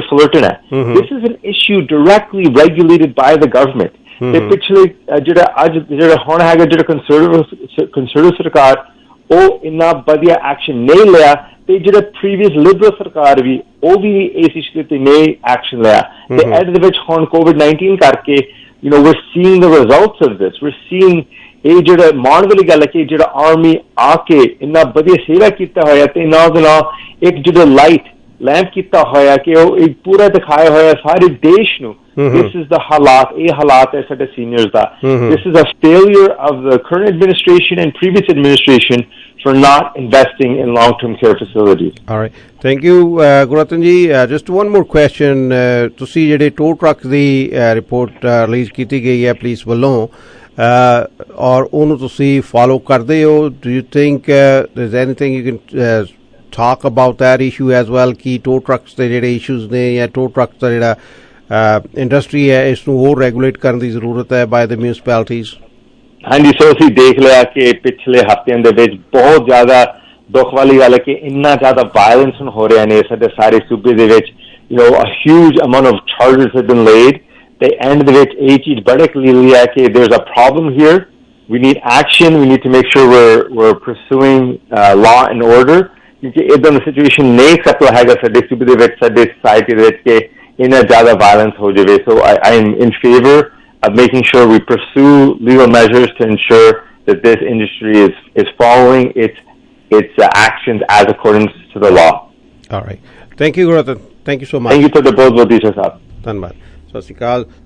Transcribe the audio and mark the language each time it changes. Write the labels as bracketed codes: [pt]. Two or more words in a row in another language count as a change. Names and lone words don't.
[pa] ਫਲਰਟਨ ਹੈ [en] this is an issue directly regulated by the government [pa] ਤੇ ਪਿਛਲੇ ਜਿਹੜਾ ਹੁਣ ਹੈਗਾ ਜਿਹੜਾ ਕੰਸਰਵੇਟਿਵ ਸਰਕਾਰ ਉਹ ਇੰਨਾ ਵਧੀਆ ਐਕਸ਼ਨ ਨਹੀਂ ਲਿਆ ਤੇ ਜਿਹੜਾ [en] previous liberal [pa] ਸਰਕਾਰ ਵੀ ਉਹ ਵੀ ਇਸ ਇਸ਼ੂ ਤੇ ਨਹੀਂ ਐਕਸ਼ਨ ਲਿਆ ਤੇ ਐਡ ਦੇ ਵਿੱਚ ਹੁਣ COVID-19 ਕਰਕੇ [en] we're seeing the results of this we're seeing [pa] ਇਹ ਜਿਹੜਾ ਮਾਣ ਵਾਲੀ ਗੱਲ ਹੈ ਕਿ ਜਿਹੜਾ ਆਰਮੀ ਆ ਕੇ ਇੰਨਾ ਵਧੀਆ ਸੇਵਾ ਕੀਤਾ ਹੋਇਆ ਤੇ ਨਾਲ ਦੇ ਨਾਲ ਇੱਕ ਜਿਹੜਾ [en] light lamp [pa] ਕੀਤਾ ਹੋਇਆ ਕਿ ਉਹ ਇੱਕ ਪੂਰਾ ਦਿਖਾਇਆ ਹੋਇਆ ਸਾਰੇ ਦੇਸ਼ ਨੂੰ [en] this is the [pa] ਇਹ ਹਾਲਾਤ ਹੈ ਸਾਡੇ ਸੀਨੀਅਰਸ ਦਾ [en] this is a failure of the current administration and previous administration for not investing in long-term care facilities. All right. Thank you, Gurratan ji. Just one more question. [pa] ਤੁਸੀਂ ਜਿਹੜੇ [en] tow truck [pa] ਦੀ [en] report release [pa] ਕੀਤੀ ਗਈ ਹੈ ਪੁਲਿਸ ਵੱਲੋਂ ਔਰ ਉਹਨੂੰ ਤੁਸੀਂ ਫਾਲੋ ਕਰਦੇ ਹੋ [en] do you think there's anything you can talk about that issue as well [pa] ਕਿ [en] tow trucks [pa] ਦੇ ਜਿਹੜੇ issues ਨੇ ਜਾਂ [en] tow trucks [pa] ਦਾ ਜਿਹੜਾ ਇੰਡਸਟਰੀ ਹੈ ਇਸ ਨੂੰ ਹੋਰ ਰੈਗੂਲੇਟ ਕਰਨ ਦੀ ਜ਼ਰੂਰਤ ਹੈ [en] by the municipalities [pa] ਹਾਂਜੀ ਸੋ ਅਸੀਂ ਦੇਖ ਲਿਆ ਕਿ ਪਿਛਲੇ ਹਫ਼ਤਿਆਂ ਦੇ ਵਿੱਚ ਬਹੁਤ ਜ਼ਿਆਦਾ ਦੁੱਖ ਵਾਲੀ ਗੱਲ ਹੈ ਕਿ ਇੰਨਾ ਜ਼ਿਆਦਾ ਵਾਇਲੈਂਸ ਹੋ ਰਿਹਾ ਨੇ ਸਾਡੇ ਸਾਰੇ ਸੂਬੇ ਦੇ ਵਿੱਚ [en] a huge amount of charges have been laid [pa] ਤੇ ਐਂਡ ਦੇ ਵਿੱਚ ਇਹ ਚੀਜ਼ ਬੜੇ ਕਲੀਅਰਲੀ ਹੈ ਕਿ [en] there's a problem here we need action we need to make sure we're pursuing law and order [pa] ਕਿਉਂਕਿ ਇਦਾਂ ਦੀ ਸਿਚੁਏਸ਼ਨ ਨਹੀਂ ਸਕਦਾ ਹੈਗਾ ਸਾਡੇ ਸੂਬੇ ਦੇ ਵਿੱਚ ਸਾਡੇ ਸੋਸਾਇਟੀ ਦੇ ਵਿੱਚ ਕਿ ਇੰਨਾ ਜ਼ਿਆਦਾ ਵਾਇਲੈਂਸ ਹੋ ਜਾਵੇ [en] so I am in favor of making sure we pursue legal measures to ensure that this industry is following its actions as according to the law. All right. Thank you, Gurratan. Thank you so much. Thank you for the both, Wadisha Saab. [pa] ਧੰਨਵਾਦ ਸਤਿ ਸ਼੍ਰੀ ਅਕਾਲ